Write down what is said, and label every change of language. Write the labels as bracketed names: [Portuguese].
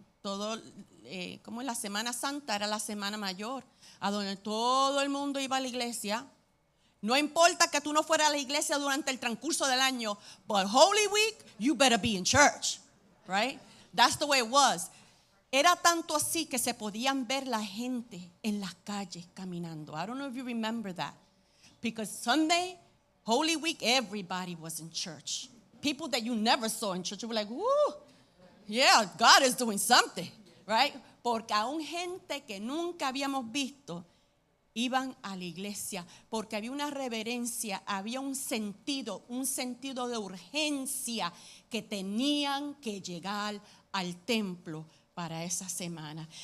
[Spanish] Todo, como en la Semana Santa era la Semana Mayor, a donde todo el mundo iba a la iglesia. No importa que tú no fueras a la iglesia durante el transcurso del año, [English] but Holy Week, you better be in church, right? That's the way it was. [Spanish] Era tanto así que se podían ver la gente en las calles caminando. [English] I don't know if you remember that. Because Sunday, Holy Week, everybody was in church. People that you never saw in church, you were like, woo, yeah, God is doing something, right? [Spanish] Porque aún gente que nunca habíamos visto iban a la iglesia, porque había una reverencia, había un sentido de urgencia que tenían que llegar al templo para esa semana.